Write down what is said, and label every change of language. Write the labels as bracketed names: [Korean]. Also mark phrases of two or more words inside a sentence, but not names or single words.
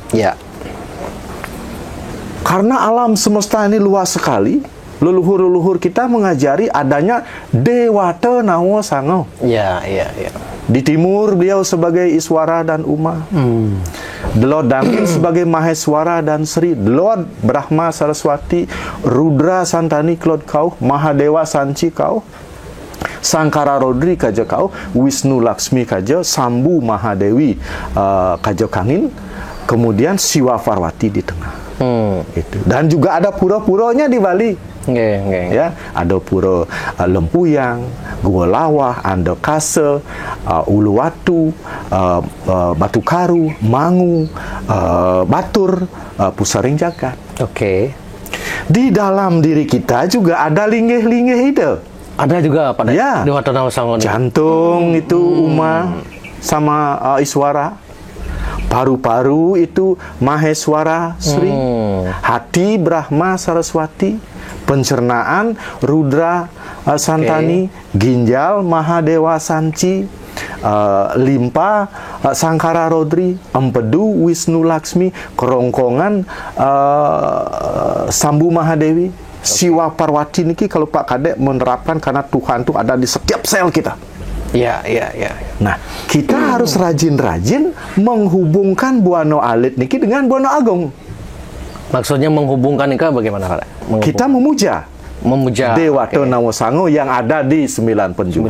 [Indonesian] Karena alam semesta ini luas sekali, leluhur-leluhur kita mengajari adanya Dewata Nawa Sango. Di timur beliau sebagai Iswara dan Uma. Lord Dangin sebagai Maheswara dan Sri. Lord Brahma Saraswati, Rudra Santani Klod kau, Mahadewa Sanci kau, Sangkara Rodri kaja kau, Wisnu Laksmi kaja, Sambu Mahadewi kaja kangin, kemudian Siwa Parwati di tengah. Dan juga ada pura-puranya di Bali. Ya, ada pura Lempuyang, Gua Lawah, Andokase, Uluwatu, Batu Karu, Mangu, Batur, Pusaring Jagat. Di dalam diri kita juga ada linggih-linggih itu. Ada juga pada Dewata Nawa Sango. Jantung itu Uma sama Iswara. Paru-paru itu Maheswara Sri. Hati Brahma Saraswati. Pencernaan Rudra Santani. Ginjal Mahadewa Sanci. Limpa Sangkara Rodri. Empedu Wisnu Laksmi. Kerongkongan Sambu Mahadewi. Siwa Parwati niki kalau Pak Kadek menerapkan karena Tuhan itu ada di setiap sel kita. Nah, kita harus rajin-rajin menghubungkan Buano Alit niki dengan Buano Agung. Maksudnya menghubungkan itu bagaimana, Pak? Kita memuja Dewata Nawa Sango yang ada di 9 penjuru.